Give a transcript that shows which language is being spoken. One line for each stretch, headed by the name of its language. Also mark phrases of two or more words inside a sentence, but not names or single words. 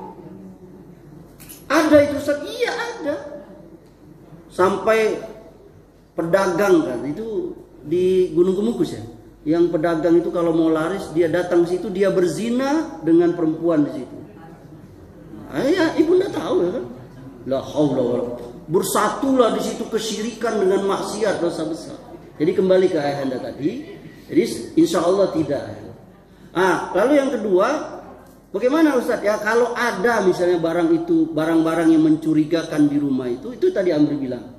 Indonesian: Ada itu, iya ada. Sampai pedagang kan itu di Gunung Kemukus ya. Yang pedagang itu kalau mau laris dia datang situ, dia berzina dengan perempuan di situ. Ya ibunda tahu ya kan.
Arabic: لا حول ولا قوة.
Indonesian: Bersatulah di situ kesyirikan dengan maksiat, dosa besar. Jadi kembali ke ayahanda tadi. Jadi
Arabic: إن شاء الله
Indonesian: tidak. Lalu yang kedua, bagaimana Ustaz? Ya kalau ada misalnya barang-barang yang mencurigakan di rumah itu tadi Amri bilang.